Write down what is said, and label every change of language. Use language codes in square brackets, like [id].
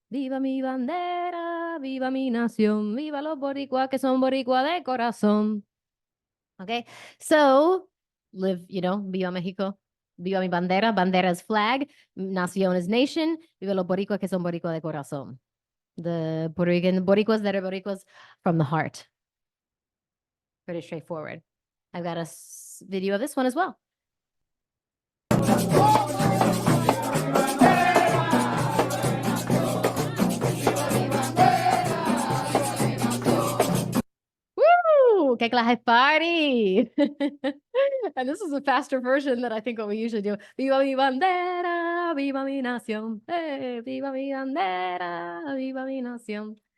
[es] Viva mi bandera, viva mi nación. Viva los boricuas que son boricua de corazón. [en] Okay, so live, [es] Viva Mexico. Viva mi bandera. [en] Bandera is flag. Nación is nation. [es] Viva los boricuas que son boricua de corazón. [en] The Puerto Rican boricuas that are boricuas from the heart. Pretty straightforward. I've got a video of this one as well. Woo! [es] ¿Qué clase party? [en] And this is a faster version than I think what we usually do. [es] Viva mi bandera, viva mi nación. Hey, viva mi bandera, viva mi nación.